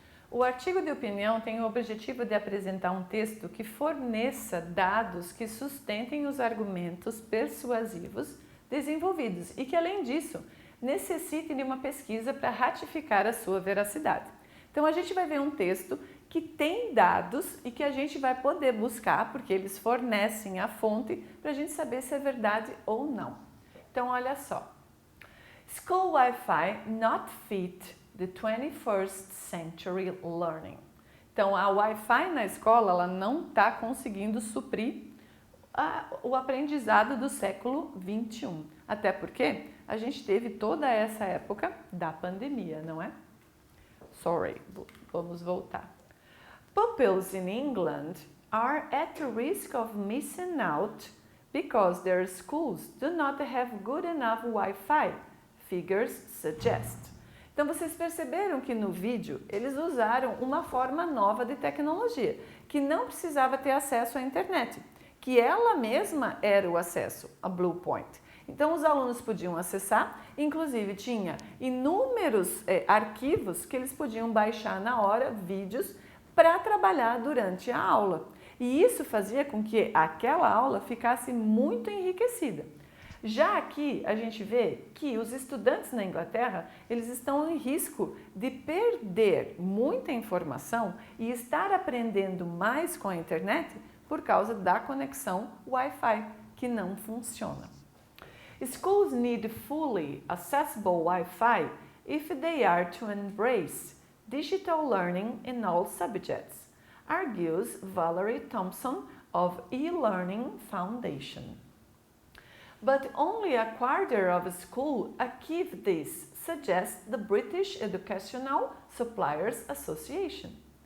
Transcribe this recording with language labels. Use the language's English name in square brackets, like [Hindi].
[Portuguese] O artigo de opinião tem o objetivo de apresentar um texto que forneça dados que sustentem os argumentos persuasivos desenvolvidos e que, além disso, necessite de uma pesquisa para ratificar a sua veracidade. Então, a gente vai ver um texto que tem dados e que a gente vai poder buscar, porque eles fornecem a fonte para a gente saber se é verdade ou não. Então, olha só. [English] School Wi-Fi not fit the 21st century learning. [Portuguese] Então, a Wi-Fi na escola ela não está conseguindo suprir o aprendizado do século 21. Até porque a gente teve toda essa época da pandemia, não é? Sorry, vamos voltar. [English] Pupils in England are at risk of missing out because their schools do not have good enough Wi-Fi, figures suggest. [Portuguese] Então vocês perceberam que no vídeo eles usaram uma forma nova de tecnologia, que não precisava ter acesso à internet, que ela mesma era o acesso, a Bluepoint. Então os alunos podiam acessar, inclusive tinha inúmeros arquivos que eles podiam baixar na hora, vídeos, para trabalhar durante a aula. E isso fazia com que aquela aula ficasse muito enriquecida. Já aqui a gente vê que os estudantes na Inglaterra, eles estão em risco de perder muita informação e estar aprendendo mais com a internet por causa da conexão Wi-Fi, que não funciona. [English] Schools need fully accessible Wi-Fi if they are to embrace digital learning in all subjects, argues Valerie Thompson of eLearning Foundation. But only a quarter of schools achieve this, suggests the British Educational Suppliers Association.